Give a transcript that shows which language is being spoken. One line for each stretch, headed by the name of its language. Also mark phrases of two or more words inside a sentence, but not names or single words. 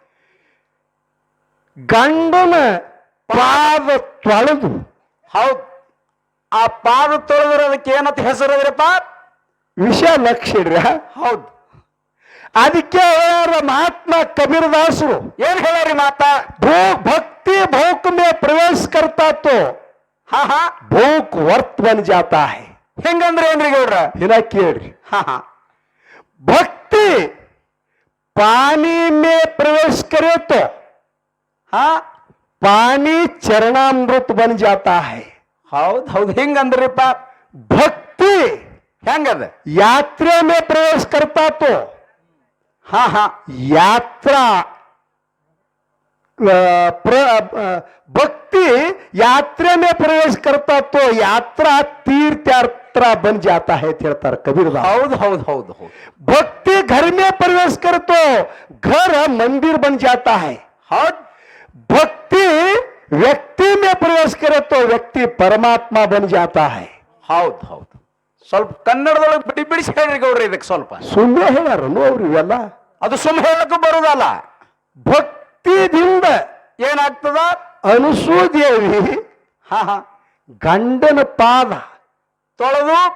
Kannada: ಗಂಡನ ಪಾದ ತೊಳೆದು, ಹೌದ್, ಆ ಪಾದ ತೊಳೆದ್ರೆ ಅದಕ್ಕೆ ಏನಂತ ಹೆಸರದ್ರಪ್ಪ? ವಿಷಯ ಲಕ್ಷಿಡ್ರ. ಹೌದ್. ಅದಕ್ಕೆ ಮಹಾತ್ಮ ಕಬೀರದಾಸರು ಏನ್ ಹೇಳ್ಯಾರಿ ಮಾತಾ?
Hindi: भक्ति भोक में प्रवेश करता तो ಹಾ ಹಾ भोक वर्त बन जाता है.
Kannada: ಹೆಂಗಂದ್ರೆ ಏನ್ರಿ ಗೌಡ್ರ? ಇನ್ನ ಕೇಳ್ರಿ. ಹಾ ಹಾ.
Hindi: भक्ति पानी में प्रवेश करे तो हाँ पानी चरणामृत बन जाता है.
Kannada: ಹೌದ್ ಹೌದ್. ಹೆಂಗಂದ್ರಿಪ್ಪ?
Hindi: भक्ति
Kannada: ಹೆಂಗದ?
Hindi: यात्रा में प्रवेश करता तो ಹಾ ಹಾ यात्रा भक्ति यात्रा में प्रवेश करता तो यात्रा तीर्थ यात्रा बन जाता है
Kannada: ಅಂತ ಹೇಳ್ತಾರೆ ಕಬೀರದಾಸ. ಹೌದ್ ಹೌದ್ ಹೌದ್ ಹೌದ್.
Hindi: भक्ति घर में प्रवेश कर तो घर मंदिर बन जाता है.
Kannada: ಹೌದ್.
Hindi: भक्ति व्यक्ति में प्रवेश करे तो व्यक्ति परमात्मा बन जाता है.
Kannada: ಹೌದು ಹೌದು. ಸ್ವಲ್ಪ ಕನ್ನಡದೊಳಗೆ ಬಿಡಿ ಬಿಡಿಸಿ ಹೇಳ್ರಿ ಗೌಡ್ರಿ ಇದಕ್ಕೆ ಸ್ವಲ್ಪ. ಸುಮ್ಮನೆ ಹೇಳ್ಯಾರನು ಅವ್ರು ಇವೆಲ್ಲ? ಅದು ಸುಮ್ಮನೆ ಹೇಳಕ್ಕೂ ಬರುದಲ್ಲ. ಭಕ್ತಿದಿಂದ ಏನಾಗ್ತದ? ಅನುಸೂದೇವಿ ಹಾ ಹಾ ಗಂಡನ ಪಾದ ತೊಳೆದು